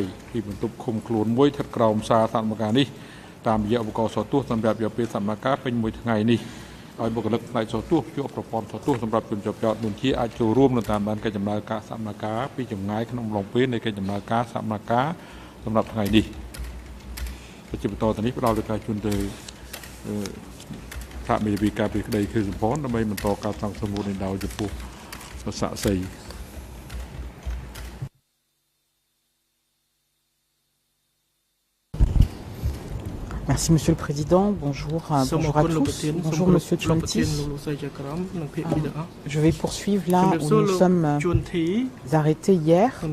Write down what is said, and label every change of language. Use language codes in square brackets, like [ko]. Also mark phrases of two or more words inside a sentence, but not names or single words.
[km] ពីបន្ទប់ឃុំខ្លួនមួយស្ថិតក្រោមសាលសកម្មភាពនេះតាមរយៈឧបករណ៍សោះទស្សន៍សម្រាប់រយៈពេលសកម្មភាពពេញមួយថ្ងៃនេះឲ្យបុគ្គលិកផ្នែកសោះទស្សន៍ជួបប្រព័ន្ធសោះទស្សន៍សម្រាប់ជនជាប់ចោទនួនជាអាចចូលរួមនៅតាមដានកិច្ចដំណើរការសកម្មភាពពីចម្ងាយក្នុងអំឡុងពេលនៃកិច្ចដំណើរការសកម្មភាពសម្រាប់ថ្ងៃនេះជាបន្តទៅនេះផ្ដល់លើការជូនទៅថាមេធាវីការពីក្តីគឺសម្ព័ន្ធដើម្បីបន្តការសង្គ្រោះមួយដោយចំពោះសាក្សី [fr] Merci Monsieur le Président. Bonjour, bonjour à tous. Bonjour Monsieur Chuonti. Je vais poursuivre là où nous sommes arrêtés hier.